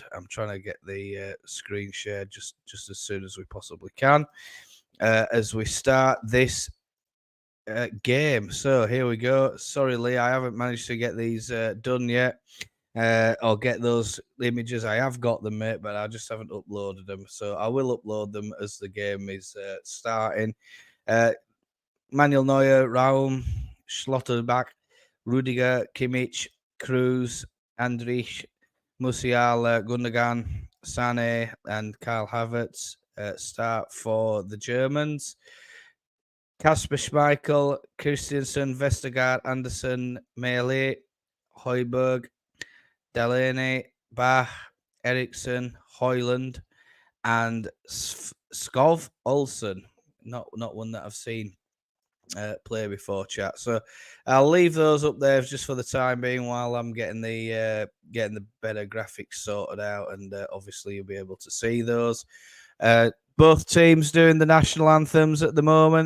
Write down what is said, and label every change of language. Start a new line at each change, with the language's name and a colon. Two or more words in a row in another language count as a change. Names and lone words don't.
English: I'm trying to get the screen shared just as soon as we possibly can as we start this game. So here we go. Sorry, Lee, I haven't managed to get these done yet. Or get those images. I have got them, mate, but I just haven't uploaded them. So I will upload them as the game is starting. Uh, Manuel Neuer, Raum, Schlotterbeck, Rudiger, Kimmich, Cruz, Andrich, Musiala, Gundogan, Sane, and Kyle Havertz start for the Germans. Kasper Schmeichel, Christensen, Vestergaard, Anderson, Maehle, Højbjerg, Delaney, Bah, Eriksson, Hoyland, and Skov Olsen. Not one that I've seen play before, chat. So I'll leave those up there just for the time being while I'm getting the better graphics sorted out, and obviously you'll be able to see those. Both teams doing the national anthems at the moment.